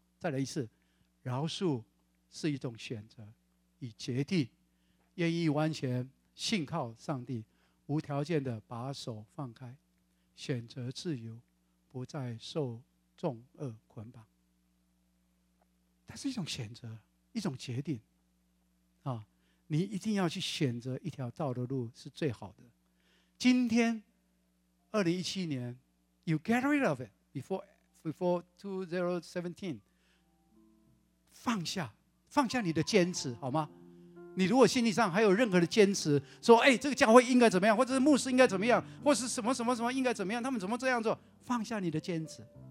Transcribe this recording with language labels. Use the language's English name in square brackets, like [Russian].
[Chinese] 再来一次，饶恕是一种选择与决定，愿意完全信靠上帝，无条件的把手放开，选择自由，不再受重恶捆绑。它是一种选择，一种决定啊，你一定要去选择一条道的路是最好的。今天2017年 [English] You get rid of it Before 2017， [Chinese] 放下你的坚持好吗？你如果心理上还有任何的坚持，说哎，这个教会应该怎么样，或者是牧师应该怎么样，或是什么什么什么应该怎么样，他们怎么这样做，放下你的坚持。